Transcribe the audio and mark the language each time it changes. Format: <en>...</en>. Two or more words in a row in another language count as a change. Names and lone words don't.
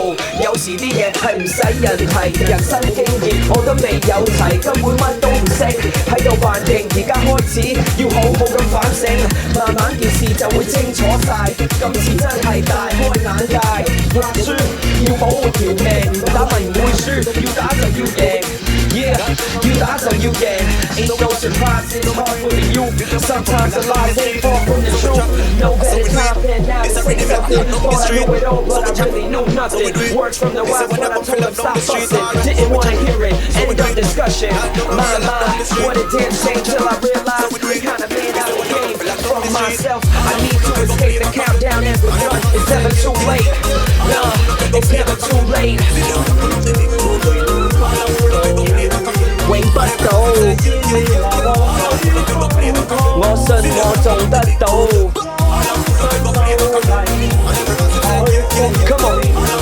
<yue>有時啲嘢係唔使人提，人生經驗我都未有齊，根本乜都唔識，喺度扮勁。而家開始要好好咁反省，慢慢件事就會清楚晒。今次真係大開眼界，讀書要保護條命，打咪唔會輸，要打就要贏。Yeah， 要打就要贏。</yue> <en>Ain't no surprise, it's hard for the youth. Sometimes the lies ain't far from the truth. No better time than now to say something. Thought I knew it all, but I really knew nothing. Words from the wise when I told them stop fussing. Didn't wanna hear it, end of discussion. My mind, what it did change till I realized the kind of man I became. From myself, I need to escape. The countdown has begun. It's never too late. No, it's never too late.</en> <yue>永不到，我信我做得到。</yue> <en>Come on。</en>